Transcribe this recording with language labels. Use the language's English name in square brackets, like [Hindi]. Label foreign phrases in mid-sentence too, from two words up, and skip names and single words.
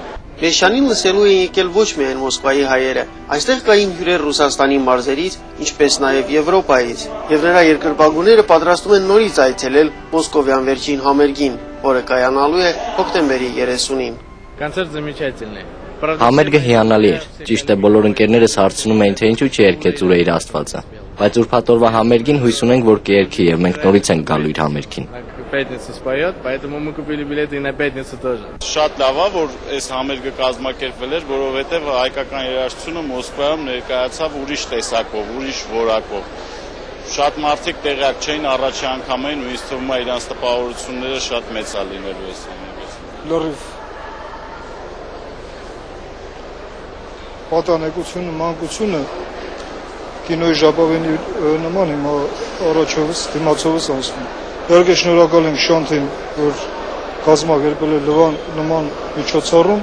[Armenian] Մեսշյանին լսելու են եկել ոչ միայն Մոսկվայի հայերը, այստեղ կային հյուրեր Ռուսաստանի մարզերից, ինչպես նաև Եվրոպայից, եւ նրա երկրպագուները պատրաստում են նորից այցելել Մոսկովյան վերջին համերգին, որը կայանալու է հոկտեմբերի 30-ին։ [Russian] Կոնցերտ замечательный։ [Armenian] Համերգը հիանալի էր, ճիշտ է բոլոր ընկերներս հարցնում էին, թե ինչու չերգեց ուր իր Աստվածը, բայց ուրբաթօրվա համերգին հույս ունենք, որ կերգի եւ մենք նորից ենք գալու իր համերգին։ [Russian] Пятницу споет, поэтому мы купили билеты и на пятницу тоже. [Armenian] Շատ լավ է, որ այս համերգը կազմակերպվել էր, որովհետև հայկական երաժշտությունը Մոսկվայում ներկայացավ ուրիշ տեսակով, ուրիշ որակով։ շատ մարդիկ տեղյակ չէին, առաջի անգամ էին ու ինձ թվում է իրանց տպավորությունները շատ մեծ է լինելու այս ամենից։ Լրիվ պատանեկությունը, մանկությունը կինոյի ժապավենի նման հիմա առաջովս, դիմացովս ասում։ Իհարկե շնորհակալ ենք Շանթին, որ կազմակերպել է Լվան նման միջոցառում։